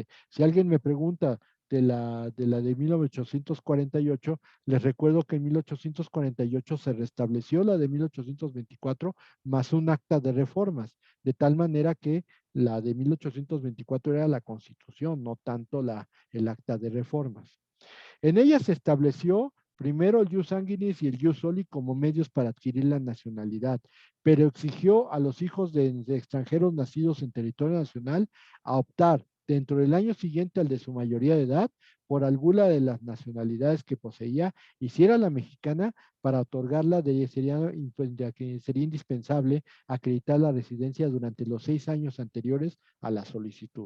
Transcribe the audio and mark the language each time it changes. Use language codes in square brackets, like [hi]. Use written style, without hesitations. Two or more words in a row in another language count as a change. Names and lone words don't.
[es] Si alguien me pregunta de 1848, les recuerdo que en 1848 se restableció la de 1824 más un acta de reformas, de tal manera que la de 1824 era la Constitución, no tanto el acta de reformas. En ella se estableció primero el [la] jus sanguinis [es] y el [la] jus soli [es] como medios para adquirir la nacionalidad, pero exigió a los hijos de extranjeros nacidos en territorio nacional a optar dentro del año siguiente al de su mayoría de edad por alguna de las nacionalidades que poseía, y si era la mexicana, para otorgarla sería indispensable acreditar la residencia durante los 6 años anteriores a la solicitud.